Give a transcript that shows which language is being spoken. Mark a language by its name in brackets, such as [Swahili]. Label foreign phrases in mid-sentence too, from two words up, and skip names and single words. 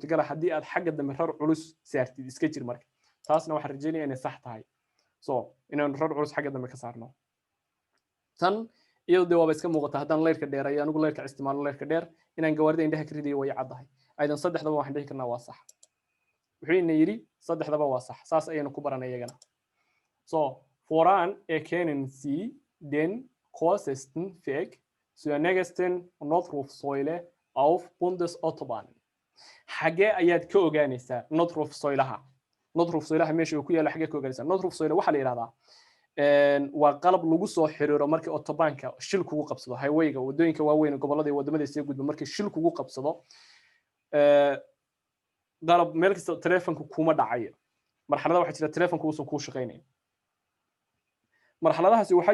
[Somali] ah haddii aad xagga dambe rar culus saartid iska jir marka taasna waxaan rajaynayaa inay sax tahay so inaan rar culus xagga dambe ka saarno tan iyadoo waaba iska muuqata haddaan leyrka dheer ay anigu leyrka isticmaalo leyrka dheer inaan gawaarida indhaha ka ridayo way caddahay aydan saddexdaba waxaan dhihi karnaa waa sax wuxuu ina yiri saddexdaba waa sax saas ayaynu ku baranay iyagana so [German] voran erkennen Sie den kürzesten Weg zur nächsten Notrufsäule auf Bundesautobahnen. [Somali] Xagee ayaad ka ogaanaysaa notrufsäulaha meesha uu ku yaalo xagee ka ogaanaysaa notrufsäule waxa la yiraahdaa waa qalab lagu soo xiriiro markii autobaanka shil kugu qabsado highwayga wadooyinka waaweyn ee gobolada iyo wadamada sii gudba markii shil kugu qabsado qalab meel kasta telefoonku kuma dhacayo marxalada waxa jira telefoonku uusan ku shaqeynayn marxaladahaasi waxa